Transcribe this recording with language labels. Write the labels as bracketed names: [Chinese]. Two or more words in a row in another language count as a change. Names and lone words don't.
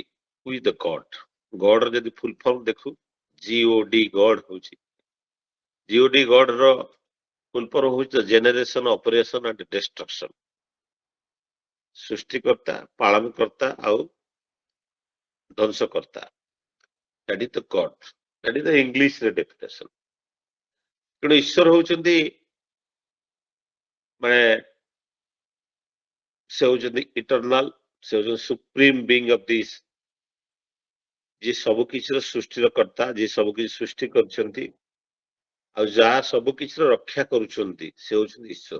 [English] Who is the God? [Odia] ଗଡ୍ ର ଯଦି [English] full form [Odia] ଦେଖୁ GOD ଗଡ୍ ହଉଛି, GOD ଗଡ୍ ର [English] full form [Odia] ହଉଛି [English] generation operation and destruction. [Odia] ସୃଷ୍ଟିକର୍ତ୍ତା, ପାଳନକର୍ତ୍ତା ଆଉ ଧ୍ୱଂସକର୍ତ୍ତା। [English] That is the God. That is the English ରେ definition। [Odia] ତେଣୁ ଈଶ୍ୱର ହଉଛନ୍ତି ମାନେ ସେ ହଉଛନ୍ତି ଇଟରନାଲ, ସେ ହଉଛନ୍ତି [English] supreme being of this, [Odia] ଯିଏ ସବୁ କିଛିର ସୃଷ୍ଟିର କର୍ତ୍ତା, ଯିଏ ସବୁ କିଛି ସୃଷ୍ଟି କରିଛନ୍ତି ଆଉ ଯାହା ସବୁ କିଛିର ରକ୍ଷା କରୁଛନ୍ତି, ସେ ହଉଛନ୍ତି ଈଶ୍ୱର।